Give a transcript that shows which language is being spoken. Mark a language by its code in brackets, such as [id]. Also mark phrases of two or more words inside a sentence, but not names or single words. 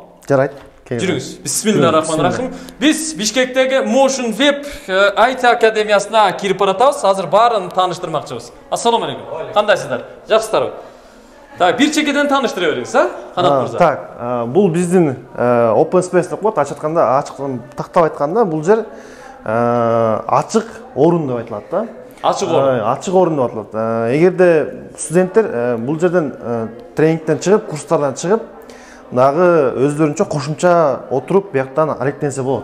[ky] Жарайт. Жүрүңүз. Бисмиллахиррахманиррахим. Биз Бишкектеги Motion Web IT академиясына кирип баратабыз. Азыр баарын тааныштырмакчыбыз. [ar] السلام عليكم. [ky] Кандайсыздар? Жакшысыздарбы? Так, бир чекеден тааныштыра бериңиз, Канат мырза. Так, бул биздин [en] open space [ky] деп коет, ачык тактап айтканда, бул жер ачык орун деп айтылат да. Ачык орун. Ачык орун деп аталат. Эгерде студенттер бул жерден тренингден чыгып, курстардан чыгып, дагы өздөрүнчө кошумча отуруп, бияктан алектенсе болот.